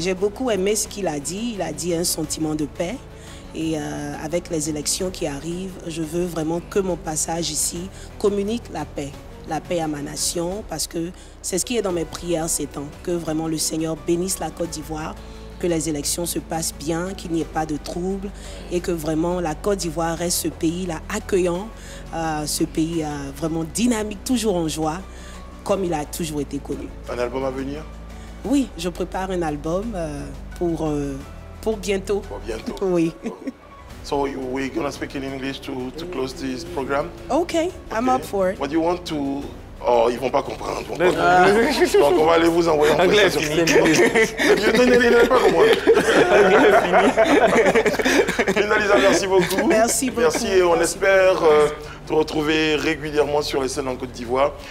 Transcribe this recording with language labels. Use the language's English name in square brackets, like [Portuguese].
[French] J'ai beaucoup aimé ce qu'il a dit. Il a dit un sentiment de paix. Et avec les élections qui arrivent, je veux vraiment que mon passage ici communique la paix à ma nation, parce que c'est ce qui est dans mes prières ces temps, que vraiment le Seigneur bénisse la Côte d'Ivoire, que les élections se passent bien, qu'il n'y ait pas de troubles et que vraiment la Côte d'Ivoire reste ce pays-là accueillant, ce pays vraiment dynamique, toujours en joie, comme il a toujours été connu. Un album à venir? Oui, je prépare un album pour bientôt. Pour bientôt. Oui. [English] So we're going to speak in English to close this program? Okay, I'm up for it. What do you want to... [French] Oh, ils vont pas comprendre. Donc on va aller vous envoyer en prestation. Ne pas comprendre. Minda Lisa, merci beaucoup. Merci beaucoup. Merci et on espère te retrouver régulièrement sur les scènes en Côte d'Ivoire.